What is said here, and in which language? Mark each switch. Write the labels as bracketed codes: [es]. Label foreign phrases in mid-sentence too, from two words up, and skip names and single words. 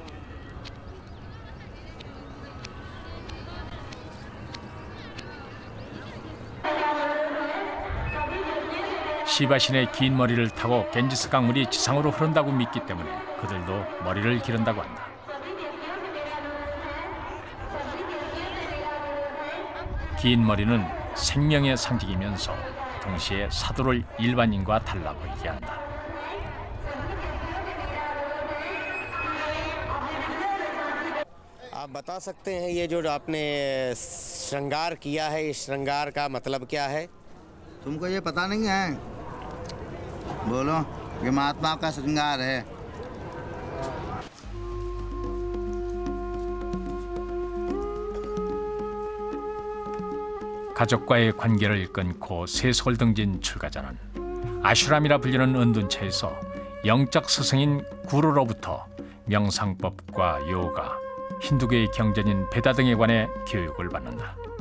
[ko] 시바신의 긴 머리를 타고 겐지스 강물이 지상으로 흐른다고 믿기 때문에 그들도 머리를 기른다고 한다. 긴 머리는 생명의 상징이면서 동시에 사도를 일반인과 달라 보이게 한다. [hi] आप बता सकते हैं ये जो आपने श्रृंगार किया है इस श्रृंगार का मतलब क्या है? तुमको ये पता नहीं है? बोलो, ये महात्मा का श्रृंगार है। [ko] 가족과의 관계를 끊고 세속을 등진 출가자는 아슈람이라 불리는 은둔처에서 영적 스승인 구루로부터 명상법과 요가, 힌두교의 경전인 베다 등에 관해 교육을 받는다.